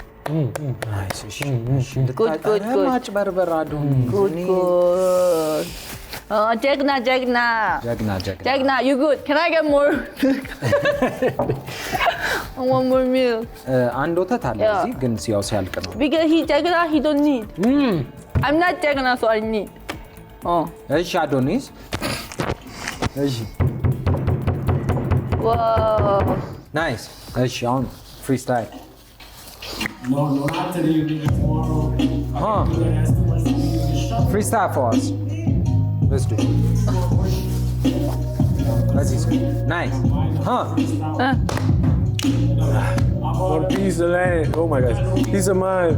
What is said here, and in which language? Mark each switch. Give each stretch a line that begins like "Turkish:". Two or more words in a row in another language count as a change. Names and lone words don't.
Amharic: ናይስ እሺ
English: Good, good, good.
Amharic: ማጭበርበር አዶኒ
English: Good, good. Jagna.
Amharic: ጀግና
English: Jagna, you good. Can I get more? I want more milk.
Amharic: አንድ ወተት አለ
English: Yeah.
Amharic: እዚህ ግን ሲያው ሲያልቅ ነው
English: Because he Jagna, he don't need. I'm not Jagna, so I need. Oh.
Amharic: እሺ አዶኒስ እሺ
English: Wow.
Amharic: ናይስ እሺ አሁን ፍሪስታይል
English: No, not today. You do it tomorrow. Huh. That's too much. Freestyle for us. Let's do it. Let's see. Nice. Huh. One piece of land. Oh my gosh. Piece of mind.